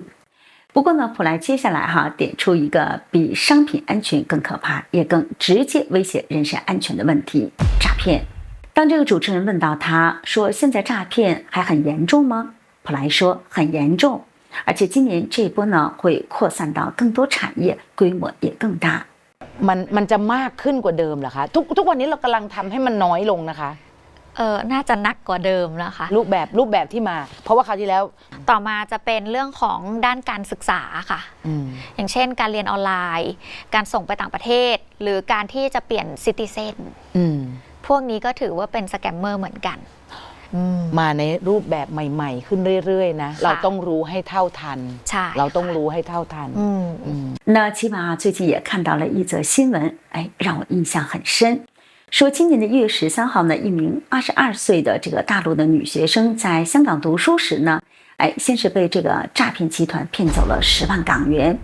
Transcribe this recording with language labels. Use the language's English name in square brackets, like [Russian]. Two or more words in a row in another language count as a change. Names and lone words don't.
[Chinese] 不过呢，普莱接下来点出一个比商品安全更可怕，也更直接威胁人身安全的问题——诈骗。当这个主持人问到他说：“现在诈骗还很严重吗？” 普莱说：“很严重，而且今年这一波呢会扩散到更多产业，规模也更大。” [Thai] มันจะมากขึ้นกว่าเดิมเหรอคะทุกวันนี้เรากำลังทำให้มันน้อยลงนะคะ น่าจะหนักกว่าเดิมนะคะ รูปแบบที่มาเพราะว่าคราวที่แล้ว ต่อมาจะเป็นเรื่องของด้านการศึกษาค่ะอย่างเช่นการเรียนออนไลน์การส่งไปต่างประเทศหรือการที่จะเปลี่ยนซิติเซนพวกนี้ก็ถือว่าเป็นสแกมเมอร์เหมือนกัน มาในรูปแบบใหม่ๆขึ้นเรื่อยๆนะเราต้องรู้ให้เท่าทัน ใช่ เราต้องรู้ให้เท่าทัน [Chinese] 那起码最近也看到了一则新闻，让我印象很深。说今年的1月13号呢，一名22岁的这个大陆的女学生在香港读书时呢，先是被这个诈骗集团骗走了10万港元。